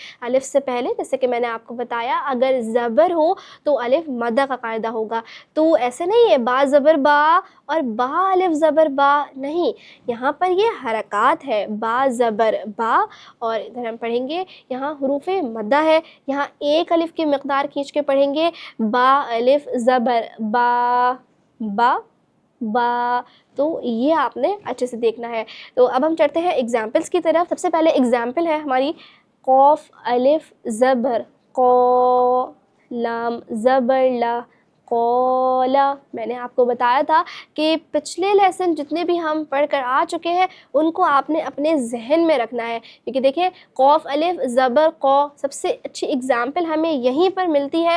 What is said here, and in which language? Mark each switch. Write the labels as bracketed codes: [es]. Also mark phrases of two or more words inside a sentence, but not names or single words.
[ur] الف سے پہلے، جیسے کہ میں نے آپ کو بتایا، اگر زبر ہو تو الف مدہ کا قاعدہ ہوگا۔ تو ایسے نہیں ہے با زبر با اور با الف زبر با، نہیں، یہاں پر یہ حرکات ہے، با زبر با، اور ادھر ہم پڑھیں گے یہاں حروف مدہ ہے، یہاں ایک الف کی مقدار کھینچ کے پڑھیں گے، با الف زبر با، با با۔ تو یہ آپ نے اچھے سے دیکھنا ہے۔ تو اب ہم چڑھتے ہیں ایگزامپلس کی طرف۔ سب سے پہلے ایگزامپل ہے ہماری قوف الف زبر قو، لام زبر لا، قولا۔ میں نے آپ کو بتایا تھا کہ پچھلے لیسن جتنے بھی ہم پڑھ کر آ چکے ہیں ان کو آپ نے اپنے ذہن میں رکھنا ہے، کیونکہ دیکھیں قوف الف زبر قو، سب سے اچھی اگزامپل ہمیں یہیں پر ملتی ہے۔